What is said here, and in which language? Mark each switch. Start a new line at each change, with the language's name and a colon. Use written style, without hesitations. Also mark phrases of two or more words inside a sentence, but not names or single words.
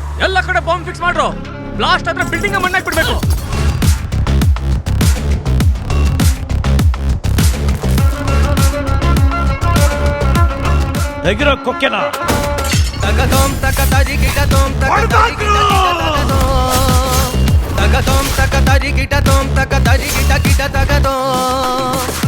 Kannada: ಎಲ್ಲ ಕಡೆ ಬಾಂಬ್ ಫಿಕ್ಸ್ ಮಾಡ್ರು. ಬ್ಲಾಸ್ಟ್ ಆದ್ರೆ ಬಿಲ್ಡಿಂಗ್ ಮಣ್ಣಾಕ್ ಬಿಡ್ಬೇಕು.
Telugu: దగ్గర కొక్కెనా తగదోం తగదరి గిటదోం తగదరి తగదోం తగదరి గిటదోం తగదరి గిట గిట తగదోం.